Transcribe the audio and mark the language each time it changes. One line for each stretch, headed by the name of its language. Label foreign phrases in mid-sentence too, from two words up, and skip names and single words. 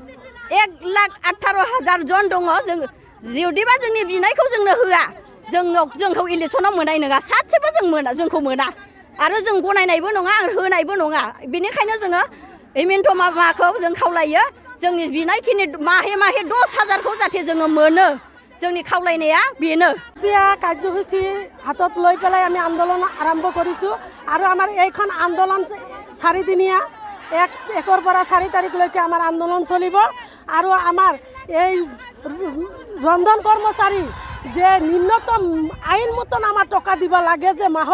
Bodo: 1,18,000 जन दङ जों जुदिबा जोंनि बिनायखौ जोंनो होआ जोंखौ इलेक्सनाव मोननाय नङा सासेबो जोंखौ मोना आरो जों गनायनायबो नङा आरो होनायबो नङा बेनिखायनो जोङो हिमन्त मामाखौ जों खावलायो जोंनि बिनायखिनि माहे 10,000खौ जाहाथे जोङो मोनो जोंनि खावलायनाया बेनो
Assamese: কাৰ্যসূচী হাতত লৈ পেলাই আমি আন্দোলন আৰম্ভ কৰিছোঁ আৰু আমাৰ এইখন আন্দোলন 4 দিনীয়া 1 পৰা 4 তাৰিখলৈকে আমাৰ আন্দোলন চলিব আৰু আমাৰ এই ৰন্ধন কৰ্মচাৰী যে ন্যূনতম আইন মতন আমাৰ টকা দিব লাগে যে মাহৰ